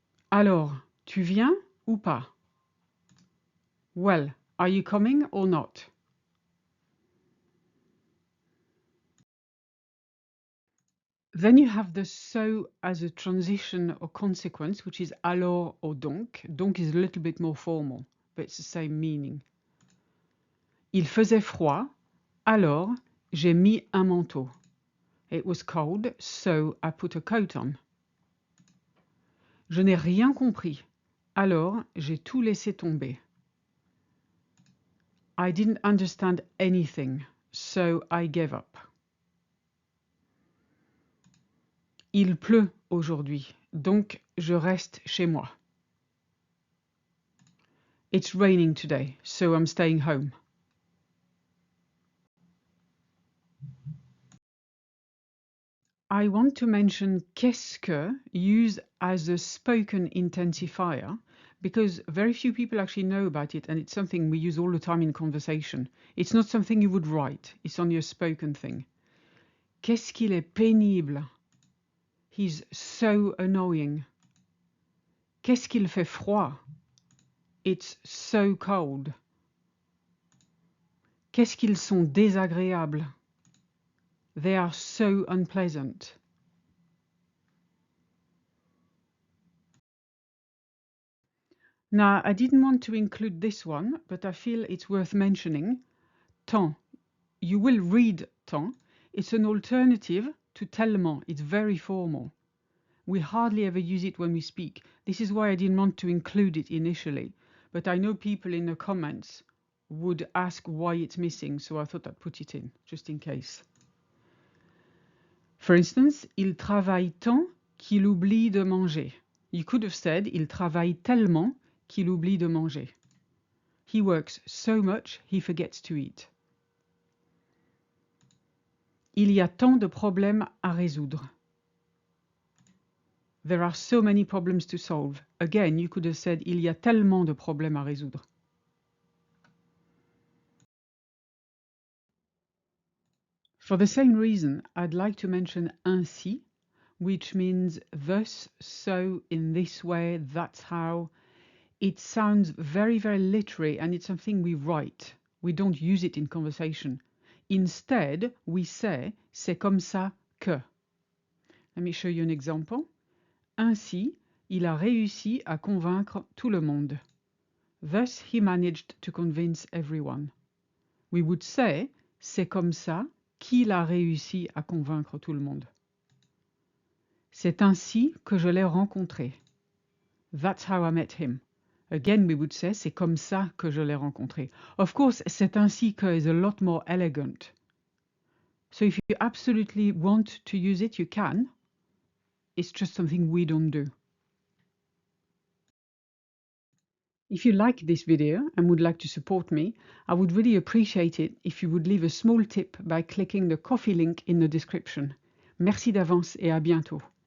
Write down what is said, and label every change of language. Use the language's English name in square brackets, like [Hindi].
[French] Alors, tu viens ou pas? [English] Well, are you coming or not? Then you have the so as a transition or consequence, which is alors or donc. Donc is a little bit more formal, but it's the same meaning. [French] Il faisait froid, alors j'ai mis un manteau. [English] It was cold, so I put a coat on. [French] Je n'ai rien compris, alors j'ai tout laissé tomber. [English] I didn't understand anything, so I gave up. [French] Il pleut aujourd'hui, donc je reste chez moi. [English] It's raining today, so I'm staying home. I want to mention qu'est-ce que used as a spoken intensifier because very few people actually know about it and it's something we use all the time in conversation. It's not something you would write, it's only a spoken thing. [French] Qu'est-ce qu'il est pénible. [English] He's so annoying. [French] Qu'est-ce qu'il fait froid. [English] It's so cold. [French] Qu'est-ce qu'ils sont désagréables. [English] They are so unpleasant. Now, I didn't want to include this one, but I feel it's worth mentioning. Tant. You will read tant. It's an alternative to tellement. It's very formal. We hardly ever use it when we speak. This is why I didn't want to include it initially. But I know people in the comments would ask why it's missing, so I thought I'd put it in, just in case. For instance, [French] il travaille tant qu'il oublie de manger. [English] You could have said, [French] il travaille tellement qu'il oublie de manger. [English] He works so much, he forgets to eat. [French] Il y a tant de problèmes à résoudre. [English] There are so many problems to solve. Again, you could have said [French] il y a tellement de problèmes à résoudre. [English] For the same reason, I'd like to mention ainsi, which means thus, so, in this way, that's how. It sounds very, very literary, and it's something we write. We don't use it in conversation. Instead, we say [French] c'est comme ça que. [English] Let me show you an example. [French] Ainsi, il a réussi à convaincre tout le monde. [English] Thus, he managed to convince everyone. We would say [French] c'est comme ça qu'il a réussi à convaincre tout le monde. C'est ainsi que je l'ai rencontré. [English] That's how I met him. Again, we would say [French] c'est comme ça que je l'ai rencontré. [English] Of course, c'est ainsi que is a lot more elegant. So if you absolutely want to use it, you can. It's just something we don't do. If you like this video and would like to support me, I would really appreciate it if you would leave a small tip by clicking the Ko-fi link in the description. [French] Merci d'avance et à bientôt.